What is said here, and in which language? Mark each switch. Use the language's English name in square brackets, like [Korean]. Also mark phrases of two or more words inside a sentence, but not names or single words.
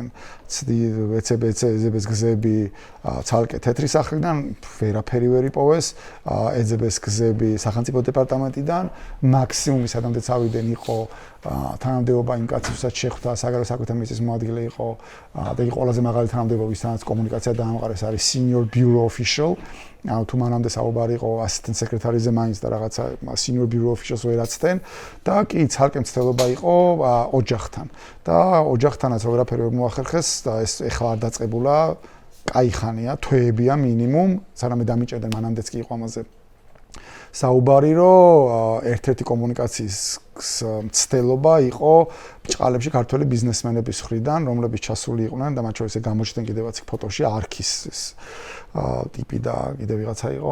[Georgian] ცდი ეძებეს გზები ცალკე თეთრი სახლიდან, ვერაფერი ვერ იპოვეს, ეძებეს გზები სახელმწიფო დეპარტამენტიდან, მაქსიმუმი სადამდე წავიდნენ იყო თანამდებობა იმ კაცის, ვისაც შეხვდა საგარეო საქმეთა მინისტრის მოადგილე იყო და იგი ყველაზე მაღალი თანამდებობა, ვისაც კომუნიკაცია დაამყარეს, არის [English] senior bureau official. [Georgian] თუ მანამდე საუბარი იყო [English] assistant secretary- [Georgian] ზე მაინც და რაღაცა [English] senior bureau officials [Georgian] ვერაცდნენ და კი ცალკე მცდელობა იყო ოჯახთან. და ოჯახთანაც ვერაფერი ვერ მოახერხეს და ეს ეხლა არ დაწყებულა, კაი ხანია, თვეებია მინიმუმ, სანამ დამიჭერდნენ მანამდეც კი იყო ამაზე. საუბარი, რომ ერთ-ერთი კომუნიკაციის მცდელობა იყო ბჭყალებში ქართველი ბიზნესმენების მხრიდან, რომლებიც ჩასული იყვნენ და მათ შორის გამოჩნდნენ კიდევაც ფოტოში არქის ტიპი და კიდე ვიღაცა იყო.